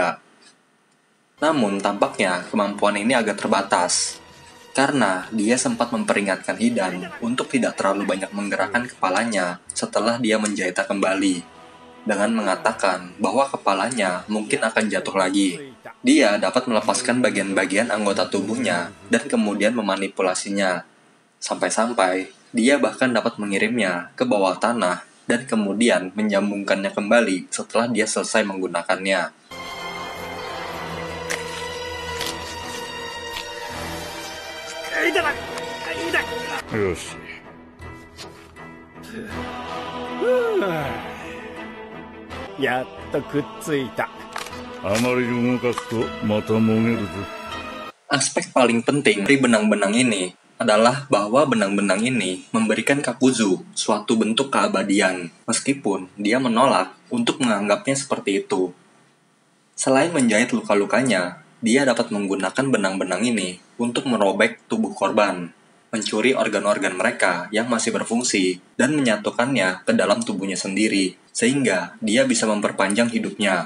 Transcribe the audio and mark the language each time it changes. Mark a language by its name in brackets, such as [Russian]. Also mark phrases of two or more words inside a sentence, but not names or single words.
[Indonesian] Namun tampaknya kemampuan ini agak terbatas, karena dia sempat memperingatkan Hidan untuk tidak terlalu banyak menggerakkan kepalanya setelah dia menjahitnya kembali, dengan mengatakan bahwa kepalanya mungkin akan jatuh lagi. Dia dapat melepaskan bagian-bagian anggota tubuhnya dan kemudian memanipulasinya. Sampai-sampai, dia bahkan dapat mengirimnya ke bawah tanah dan kemudian menyambungkannya kembali setelah dia selesai menggunakannya. [Japanese] よし。やっとくっついた。あまり動かすとまたもげるぞ。 [Indonesian] Aspek paling penting dari benang-benang ini adalah bahwa benang-benang ini memberikan Kakuzu suatu bentuk keabadian, meskipun dia menolak untuk menganggapnya seperti itu. Selain menjahit luka-lukanya, dia dapat menggunakan benang-benang ini untuk merobek tubuh korban, mencuri organ-organ mereka yang masih berfungsi, dan menyatukannya ke dalam tubuhnya sendiri, sehingga dia bisa memperpanjang hidupnya.